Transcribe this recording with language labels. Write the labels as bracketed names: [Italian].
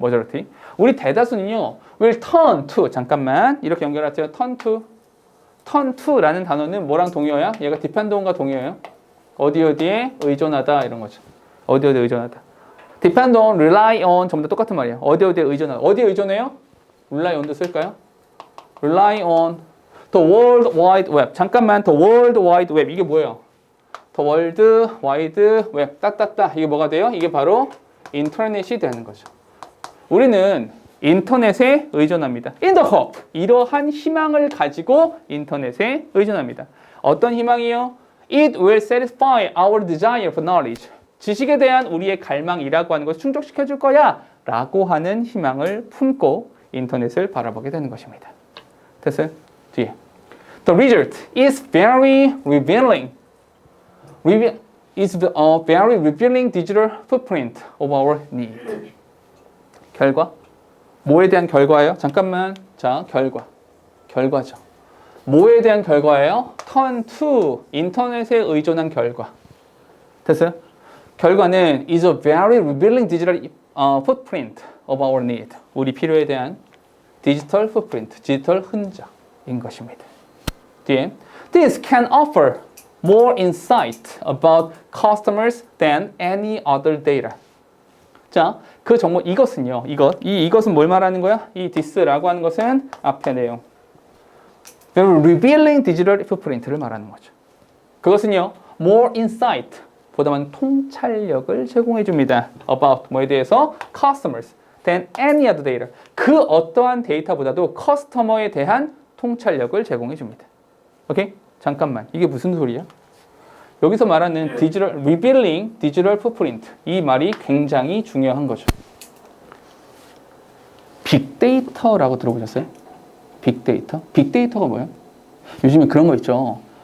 [Korean] majority 우리 대다수는요 [English] will turn to [Korean] 잠깐만 이렇게 연결하세요. turn to라는 단어는 뭐랑 동의어야? 얘가 dependon과 동의어예요. 어디에 의존하다 이런 거죠. 어디에 의존하다. [English] depend on, rely on [Korean] 전부 다 똑같은 말이에요. 어디에 의존하다. 어디에 의존해요? rely on도 쓸까요? [English] rely on the world wide web. [Korean] 잠깐만 [English] the world wide web [Korean] 이게 뭐예요? [English] the world wide web [Korean] 따따따 이게 뭐가 돼요? 이게 바로 인터넷이 되는 거죠. 우리는 인터넷에 의존합니다. [English] In the hope. [Korean] 이러한 희망을 가지고 인터넷에 의존합니다. 어떤 희망이요? [English] It will satisfy our desire for knowledge. [Korean] 지식에 대한 우리의 갈망이라고 하는 것을 충족시켜 줄 거야 라고 하는 희망을 품고 인터넷을 바라보게 되는 것입니다. 됐어요? 뒤에. [English] The result is very revealing. Is a very revealing digital footprint of our need. [Korean] 결과? 뭐에 대한 결과예요? 잠깐만. 자, 결과죠. 뭐에 대한 결과예요? turn to 인터넷에 의존한 결과. 됐어요? 결과는 [English] is a very revealing digital footprint of our need. [Korean] 우리 필요에 대한 디지털 footprint, 디지털 흔적인 것입니다. 뒤에 [English] This can offer more insight about customers than any other data. [Korean] 자, 그 정보 이것은요. 이것은 뭘 말하는 거야? 이 this라고 하는 것은 앞에 내용. [English] revealing digital footprint [Korean] 를 말하는 거죠. 그것은요. more insight, 보다 많은 통찰력을 제공해 줍니다. [English] about [Korean] 뭐에 대해서 [English] customers than any other data. [Korean] 그 어떠한 데이터보다도 커스터머에 대한 통찰력을 제공해 줍니다. 오케이? 잠깐만. 이게 무슨 소리야? 여기서 말하는 revealing digital footprint, 이 말이 굉장히 중요한 거죠. 빅데이터라고 들어보셨어요? 빅데이터? 빅데이터가 뭐예요? 요즘에 그런 거 있죠.